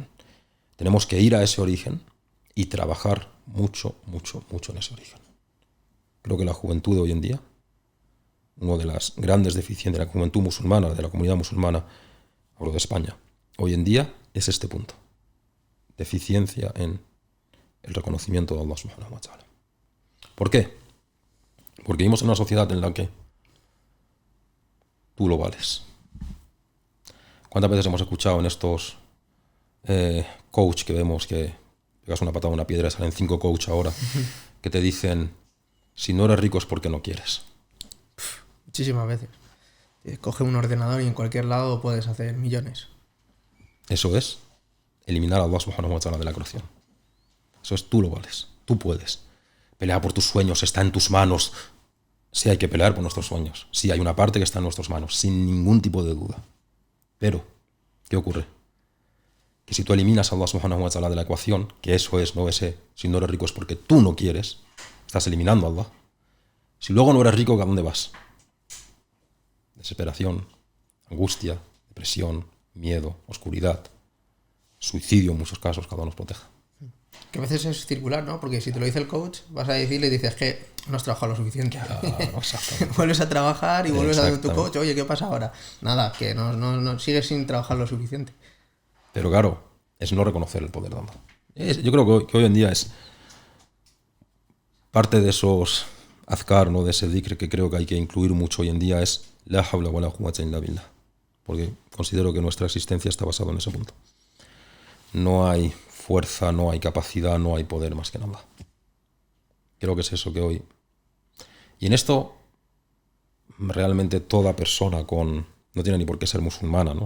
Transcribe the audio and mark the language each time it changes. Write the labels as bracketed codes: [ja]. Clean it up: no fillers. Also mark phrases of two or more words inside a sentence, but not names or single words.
[es] Tenemos que ir a ese origen y trabajar mucho, mucho, mucho en ese origen. Creo que la juventud de hoy en día, una de las grandes deficiencias de la juventud musulmana, de la comunidad musulmana, hablo de España, hoy en día es este punto. Deficiencia en el reconocimiento de Allah [ar] سبحانه وتعالى. [es] ¿Por qué? Porque vivimos en una sociedad en la que tú lo vales. ¿Cuántas veces hemos escuchado en estos coach que vemos que pegas una patada a una piedra y salen 5 coach ahora que te dicen, si no eres rico es porque no quieres? Muchísimas veces. Coge un ordenador y en cualquier lado puedes hacer millones. Eso es eliminar a Allah [ar] سبحانه وتعالى [es] de la creación. Eso es, tú lo vales, tú puedes. Pelea por tus sueños, está en tus manos. Sí hay que pelear por nuestros sueños. Sí hay una parte que está en nuestras manos, sin ningún tipo de duda. Pero, ¿qué ocurre? Que si tú eliminas a Allah [ar] سبحانه وتعالى [es] de la ecuación, que eso es, no ese, si no eres rico es porque tú no quieres, estás eliminando a Allah. Si luego no eres rico, ¿a dónde vas? Desesperación, angustia, depresión, miedo, oscuridad, suicidio en muchos casos, cada uno nos proteja. Que a veces es circular, ¿no? Porque si te lo dice el coach, vas a decirle y dices que no has trabajado lo suficiente. Claro, vuelves a trabajar y vuelves a dar tu coach. Oye, ¿qué pasa ahora? Nada, que no sigues sin trabajar lo suficiente. Pero claro, es no reconocer el poder de Allah. Yo creo que hoy en día es parte de esos azkar, ¿no? De ese dhikr que creo que hay que incluir mucho hoy en día es [ar] لا حول ولا قوة إلا بالله. [es] Porque considero que nuestra existencia está basada en ese punto. No hay fuerza, no hay capacidad, no hay poder más que en Allah. Creo que es eso que hoy... Y en esto, realmente toda persona no tiene ni por qué ser musulmana, ¿no?